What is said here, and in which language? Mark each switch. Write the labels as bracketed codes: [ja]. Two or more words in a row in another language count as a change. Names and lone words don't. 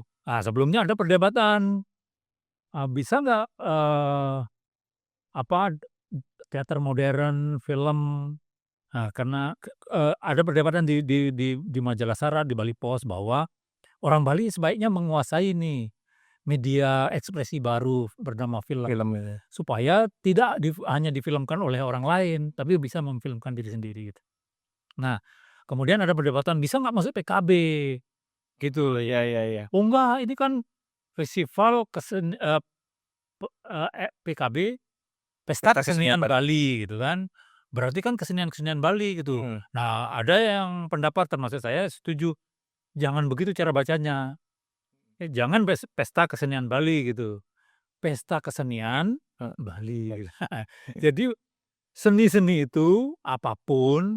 [id] Sebelumnya ada perdebatan, bisa nggak, teater modern, film, karena ada perdebatan di Majalah Sara, di Bali Pos, bahwa orang Bali sebaiknya menguasai nih media ekspresi baru bernama film, supaya tidak hanya difilmkan oleh orang lain, tapi bisa memfilmkan diri sendiri gitu. Nah, kemudian ada perdebatan, bisa nggak masuk PKB? Gitu loh ya. Oh enggak, ini kan festival PKB, Pesta Kesenian Bali gitu kan. Berarti kan kesenian-kesenian Bali gitu. Nah, ada yang pendapat termasuk saya setuju, jangan begitu cara bacanya. Jangan Pesta Kesenian Bali gitu. Pesta Kesenian Bali gitu. Jadi seni-seni itu apapun